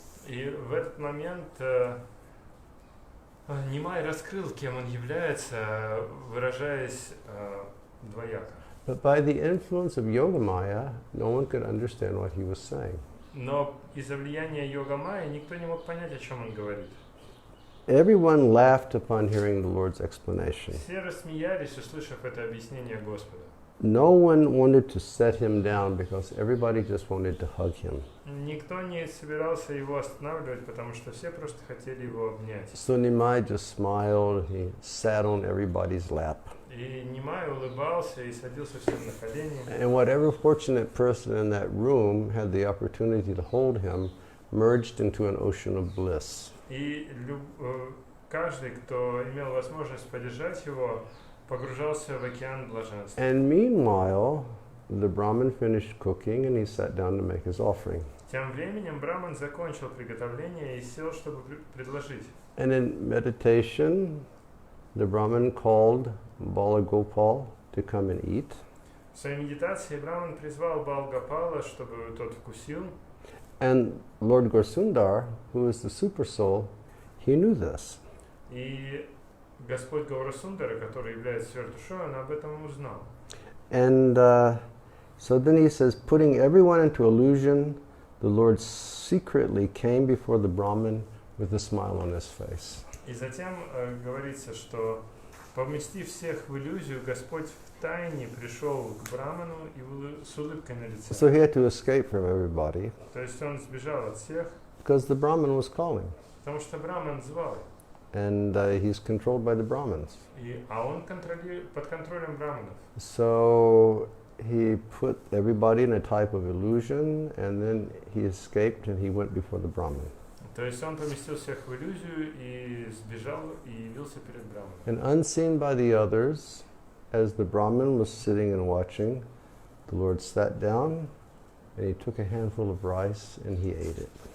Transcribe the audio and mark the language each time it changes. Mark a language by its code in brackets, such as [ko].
[ru] И в этот момент Нимай раскрыл, кем он является, выражаясь двояко. [en] But by the influence of Yogamaya, no one could understand what he was saying. [ru] Но из-за влияния йога-майи никто не мог понять, о чем он говорит. [en] Everyone laughed upon hearing the Lord's explanation. [ru] Все рассмеялись, услышав это объяснение Господа. [en] No one wanted to set him down because everybody just wanted to hug him. [ru] Никто не собирался его останавливать, потому что все просто хотели его обнять. [en] So Nimai just smiled, he sat on everybody's lap. [ru] И Нимай улыбался и садился всем на колени. [en] And whatever fortunate person in that room had the opportunity to hold him merged into an ocean of bliss. [ru] И каждый, кто имел возможность поддержать его, погружался в океан блаженства. [en] And meanwhile, the Brahmin finished cooking and he sat down to make his offering. [ru] Тем временем Браман закончил приготовление и сел, чтобы предложить. [en] And in meditation, the Brahmin called Balagopal to come and eat. [ru] В своей медитации Браман призвал Балгопала, чтобы тот вкусил. [en] And Lord Gorsundar, who is the super soul, he knew this. [ru] И Господь Гаурасундара, который является сверхдушой, он об этом узнал. [en] And so then he says, putting everyone into illusion, the Lord secretly came before the Brahmin with a smile on his face. [ru] И затем говорится, что поместив всех в иллюзию, Господь в тайне пришел к Браману и с улыбкой на лице. [en] So he had to escape from everybody [ru] То есть он сбежал от всех, [en] because the Brahmin was calling. [ru] потому что Браман звал. [en] And he's controlled by the Brahmins. [ru] А он под контролем Браманов. [en] So he put everybody in a type of illusion, and then he escaped and he went before the Brahman. [ru] То есть он поместил всех в иллюзию и сбежал и явился перед Браманом. [en] And unseen by the others, as the Brahman was sitting and watching, the Lord sat down and he took a handful of rice and he ate it.